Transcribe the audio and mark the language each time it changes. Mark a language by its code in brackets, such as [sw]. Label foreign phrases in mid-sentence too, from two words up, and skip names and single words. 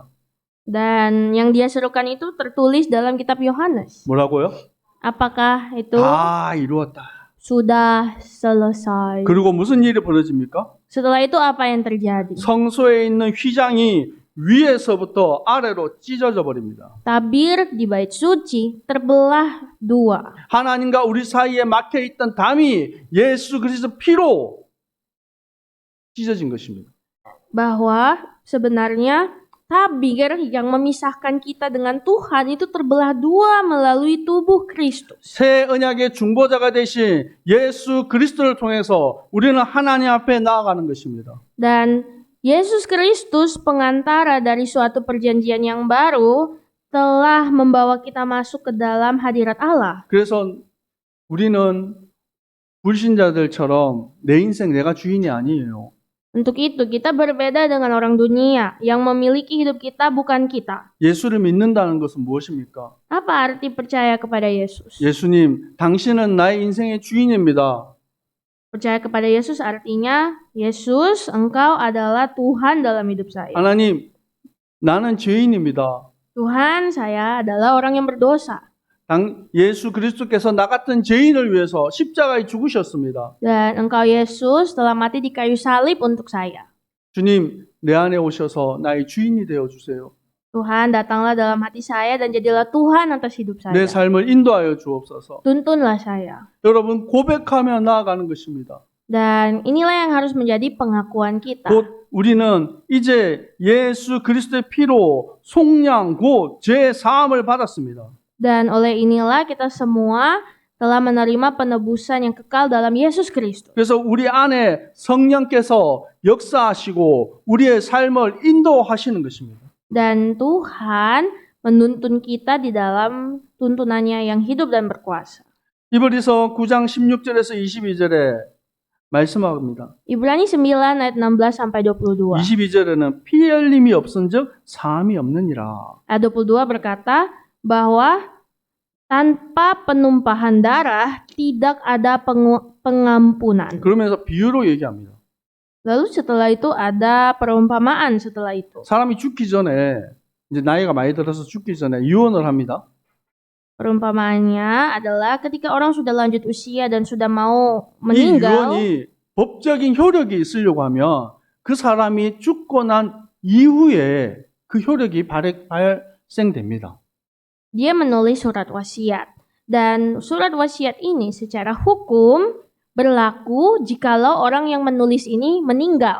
[id] Dan yang dia serukan itu tertulis dalam kitab Yohanes. [ko] 뭐라고요? [id] Apakah itu [ko] 다 이루었다. [id] sudah selesai? [ko] 그리고 무슨 일이 벌어집니까? [id] Setelah itu apa yang terjadi? [ko] 성소에 있는 휘장이 위에서부터 아래로 찢어져 버립니다. [id] Tabir di bait suci terbelah dua. [ko] 하나님과 우리 사이에 막혀 있던 담이 예수 그리스도 피로 찢어진 것입니다. [id] Bahwa sebenarnya tabir yang memisahkan kita dengan Tuhan itu terbelah dua melalui tubuh Kristus. [ko] 새 언약의 중보자가 되신 예수 그리스도를 통해서 우리는 하나님 앞에 나아가는 것입니다. [id] Dan Yesus Kristus pengantara dari suatu perjanjian yang baru telah membawa kita masuk ke dalam hadirat Allah. [ko] 그래서 우리는 불신자들처럼 내 인생 내가 주인이 아니에요. [id] Untuk itu kita berbeda dengan orang dunia yang memiliki hidup kita bukan kita. [ko] 예수를 믿는다는 것은 무엇입니까? [id] Apa arti percaya kepada Yesus? [ko] 예수님, 당신은 나의 인생의 주인입니다. [id] Percaya kepada Yesus artinya, Yesus, engkau adalah Tuhan dalam hidup saya. [ko] 하나님, 나는 죄인입니다. [id] Tuhan, saya adalah orang yang berdosa. [ko] 예수 그리스도께서 나 같은 죄인을 위해서 십자가에 죽으셨습니다. [id] Dan engkau Yesus telah mati di kayu salib untuk saya. [ko] 주님, 내 안에 오셔서 나의 주인이 되어 주세요. [id] Tuhan, datanglah dalam hati saya dan jadilah Tuhan atas hidup [ko] 내 [id] saya. [ko] 삶을 인도하여 주옵소서. [id] Tuntunlah saya. [ko] 여러분, 고백하며 나아가는 것입니다. [id] Dan inilah yang harus menjadi pengakuan kita. [ko] 곧 우리는 이제 예수 그리스도의 피로 속량 곧 죄 사함을 받았습니다. [id] Dan oleh inilah kita semua telah menerima penebusan yang kekal dalam Yesus Kristus. [ko] 그래서 우리 안에 성령께서 역사하시고 우리의 삶을 인도하시는 것입니다. [id] Dan Tuhan menuntun kita di dalam tuntunannya yang hidup dan berkuasa. [ko] 히브리서 9장 16절에서 22절에 말씀합니다. [id] Ibrani 9 ayat 16 sampai 22. [ko] 22절에는 피 흘림이 없은즉 사함이 없느니라. [id] Ayat 22 berkata bahwa tanpa penumpahan darah tidak ada pengampunan. [ko] 그러면서 비유로 얘기합니다. [id] Lalu setelah itu ada perumpamaan setelah itu. [ko] 사람이 죽기 전에 이제 나이가 많이 들어서 죽기 전에 유언을 합니다. [id] Perumpamaannya adalah ketika orang sudah lanjut usia dan sudah mau [ko] 이 [id] meninggal, [ko] 유언이 법적인 효력이 있으려고 하면 그 사람이 죽고 난 이후에 그 효력이 발생됩니다. [id] dia menulis surat wasiat. Dan surat wasiat ini secara hukum berlaku jikalau orang yang menulis ini meninggal.